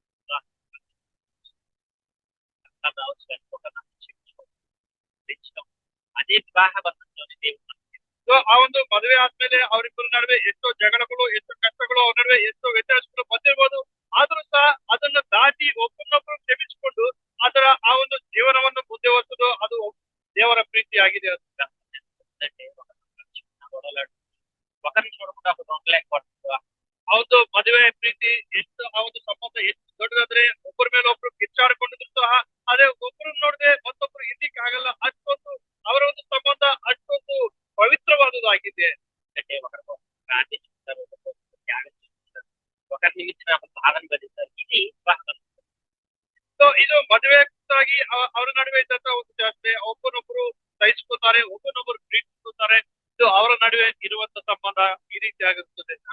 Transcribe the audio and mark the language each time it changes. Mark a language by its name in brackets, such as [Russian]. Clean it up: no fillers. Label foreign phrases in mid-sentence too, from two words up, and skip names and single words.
[Kannada] ಅದೇ ವಿವಾಹ ಬಂಧನದಲ್ಲಿ దేవుడు ಸೊ ಆ ಒಂದು ಮದುವೆ ಆದ್ಮೇಲೆ ಅವರಿಬ್ಬರ ನಡುವೆ ಎಷ್ಟೋ ಜಗಳಗಳು, ಎಷ್ಟೋ ಕಷ್ಟಗಳು, ಅವ್ರ ನಡುವೆ ಎಷ್ಟೋ ವ್ಯತ್ಯಾಸಗಳು ಬಂದಿರ್ಬೋದು. ಆದ್ರೂ ಸಹ ಅದನ್ನ ದಾಟಿ ಒಬ್ಬರನ್ನೊಬ್ಬರು ಕ್ಷಮಿಸಿಕೊಂಡು ಅದರ ಆ ಒಂದು ಜೀವನವನ್ನು ಮುಂದೆ ಹೊತ್ತದು ಅದು ದೇವರ ಪ್ರೀತಿ ಆಗಿದೆ. [Telugu] ఒకరిని చూడకుండా ఒకరు ఉండలేకపోతున్నారు. [Kannada] ಆ ಒಂದು ಮದುವೆ ಪ್ರೀತಿ ಎಷ್ಟು ಆ ಒಂದು ಸಂಬಂಧ ಎಷ್ಟು ದೊಡ್ಡದಾದ್ರೆ ಒಬ್ಬರ ಮೇಲೆ ಒಬ್ರು ಕಿಚ್ಚಾಡಿಕೊಂಡಿದ್ರು ಸಹ ಅದೇ ಒಬ್ಬರು ನೋಡದೆ ಮತ್ತೊಬ್ರು ಇರ್ಲಿಕ್ಕೆ ಆಗಲ್ಲ. ಅಷ್ಟೊಂದು ಅವರ ಒಂದು ಸಂಬಂಧ ಅಷ್ಟೊಂದು ಪವಿತ್ರವಾದುದಾಗಿದೆ. [Telugu] ఒకరి నిమిత్తం బాధను భరిస్తారు. ఇది వివాహం. [Kannada] ಸೊ ಇದು ಮದುವೆಗಾಗಿ ಅವರ ನಡುವೆ ಇದ್ದಂತ ಒಂದು ಜಾಸ್ತಿ ಒಬ್ಬನೊಬ್ರು ಸಹಿಸ್ಕೊತಾರೆ, ಒಬ್ಬನೊಬ್ರು ಪ್ರೀತಿಸ್ಕೊತಾರೆ. ಇದು ಅವರ ನಡುವೆ ಇರುವಂತ ಸಂಬಂಧ ಈ ರೀತಿ ಆಗಿರುತ್ತದೆ.